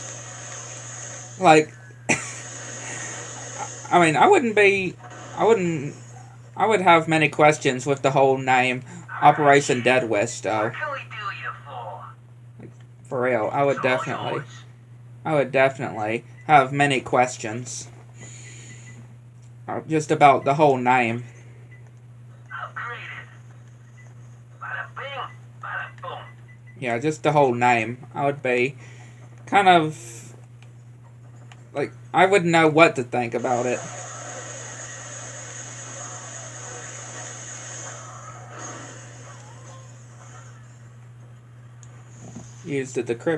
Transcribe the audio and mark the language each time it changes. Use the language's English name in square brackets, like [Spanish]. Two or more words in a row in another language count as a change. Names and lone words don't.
[English] Like, I mean, I would have many questions with the whole name Operation Dead Wish, though. What can we do you for? For real, I would definitely have many questions. Just about the whole name. Upgraded. Bada bing, bada boom. Yeah, just the whole name. I would be kind of like, I wouldn't know what to think about it. Use the decrypt.